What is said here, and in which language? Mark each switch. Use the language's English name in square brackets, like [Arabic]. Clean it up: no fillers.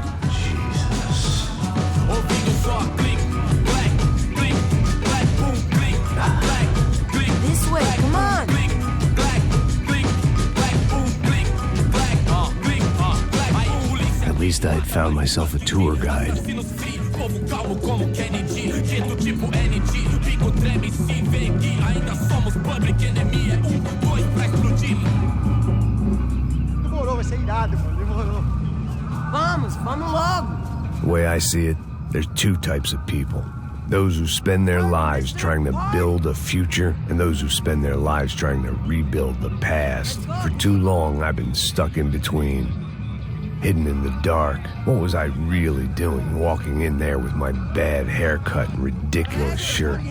[English] Jesus. [Portuguese] Ouvindo só clique, clack, clique, clack, boom, clique, clack, clique. [English] This way, come on. [Portuguese] Clique, clack, clique, clack, boom, clique, clack, clique, clack. Polícia. [English] At least I had found myself a tour guide. [Portuguese] Povo calmo como Kennedy, jeito tipo ND, pico treme se vê que ainda somos [English] public enemy, [Portuguese] é 1, 2 pra explodir. Demorou, vai ser irado, mano, demorou. Vamos logo. [English] The way I see it, there's two types of people. Those who spend their lives trying to build a future, and those who spend their lives trying to rebuild the past. For too long, I've been stuck in between. Hidden in the dark. What was I really doing, walking in there with my bad haircut and ridiculous shirt?